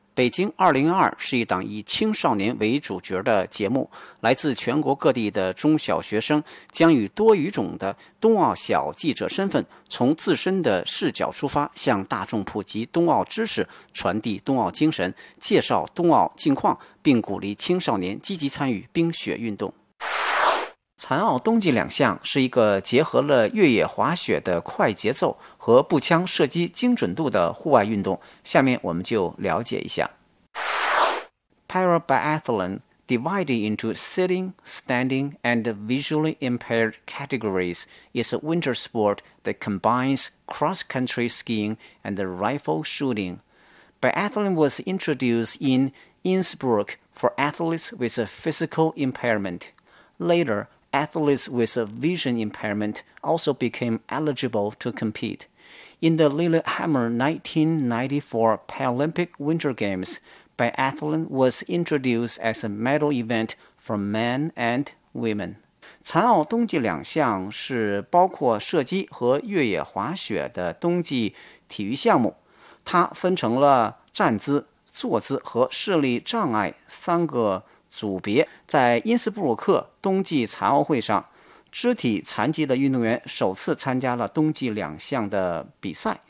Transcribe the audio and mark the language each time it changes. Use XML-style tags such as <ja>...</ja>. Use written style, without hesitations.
<zh>北京2022是一档以青少年为主角的节目，来自全国各地的中小学生将以多语种的冬奥小记者身份，从自身的视角出发，向大众普及冬奥知识，传递冬奥精神，介绍冬奥近况，并鼓励青少年积极参与冰雪运动。残奥冬季两项是一个结合了越野滑雪的快节奏和步枪射击精准度的户外运动，下面我们就了解一下。</zh> <en>Parabiathlon divided into sitting, standing and visually impaired categories is a winter sport that combines cross-country skiing and rifle shooting. Biathlon was introduced in Innsbruck for athletes with a physical impairment. LaterAthletes with a vision impairment also became eligible to compete. In the Lillehammer 1994 Paralympic Winter Games, biathlon was introduced as a medal event for men and women.</en> <zh>残奥冬季两项是包括射击和越野滑雪的冬季体育项目，它分成了站姿、坐姿和视力障碍三个组别。在因斯布鲁克冬季残奥会上，肢体残疾的运动员首次参加了冬季两项的比赛。</zh>